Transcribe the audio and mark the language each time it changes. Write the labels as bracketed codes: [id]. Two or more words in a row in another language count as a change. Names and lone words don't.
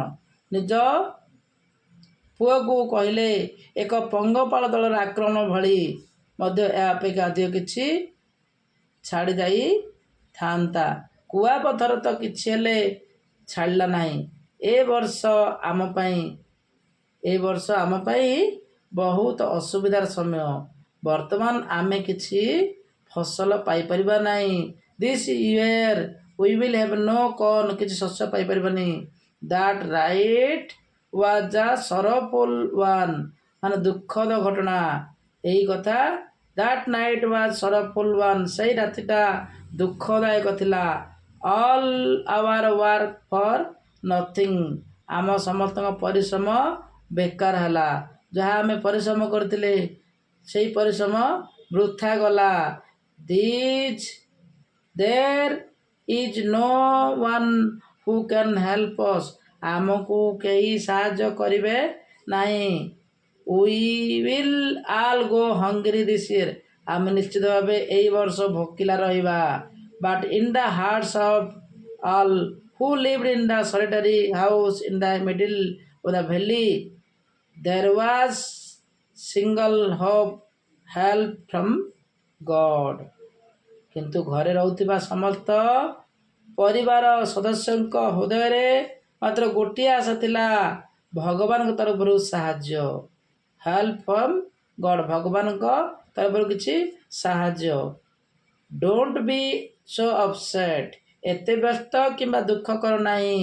[or] ନିଜ ପୁଅକୁ କହିଲେ, ଏକ ପଙ୍ଗପାଳ ଦଳର ଆକ୍ରମଣ ଭଳି ମଧ୍ୟ ଏହା ଅପେକ୍ଷା ଅଧିକ କିଛି ଛାଡ଼ି ଯାଇଥାନ୍ତା। କୁଆପଥର ତ କିଛି ହେଲେ ଛାଡ଼ିଲା ନାହିଁ। ଏ ବର୍ଷ ଆମ ପାଇଁ ବହୁତ ଅସୁବିଧାର ସମୟ। ବର୍ତ୍ତମାନ ଆମେ କିଛି ଫସଲ ପାଇପାରିବା ନାହିଁ। [en] This year we will have no corn. [or] କିଛି ଶସ୍ୟ ପାଇପାରିବାନି। [en] That night was a sorrowful one. [or] ମାନେ ଦୁଃଖଦ ଘଟଣା। ଏହି କଥା [en] That night was sorrowful one. [or] ସେହି ରାତିଟା ଦୁଃଖଦାୟକ ଥିଲା। [en] All our work for nothing. [or] ଆମ ସମସ୍ତଙ୍କ ପରିଶ୍ରମ ବେକାର ହେଲା। ଯାହା ଆମେ ପରିଶ୍ରମ କରିଥିଲେ ସେହି ପରିଶ୍ରମ ବୃଥା ଗଲା। [en] There is no one who can help us. [or] ଆମକୁ କେହି ସାହାଯ୍ୟ କରିବେ ନାହିଁ। [en] We will all go hungry this year. [or] ଆମେ ନିଶ୍ଚିତ ଭାବେ ଏହି ବର୍ଷ ଭୋକିଲା ରହିବା। [en] But in the hearts of all who lived in the solitary house in the middle of the valley, there was single hope help from God। [or] କିନ୍ତୁ ଘରେ ରହୁଥିବା ସମସ୍ତ ପରିବାର ସଦସ୍ୟଙ୍କ ହୃଦୟରେ ମାତ୍ର ଗୋଟିଏ ଆଶା ଥିଲା, ଭଗବାନଙ୍କ ତରଫରୁ ସାହାଯ୍ୟ। [en] help from God, [or] ଭଗବାନଙ୍କ ତରଫରୁ କିଛି ସାହାଯ୍ୟ। [en] Don't be so upset, [or] ଏତେ ବ୍ୟସ୍ତ କିମ୍ବା ଦୁଃଖ କର ନାହିଁ।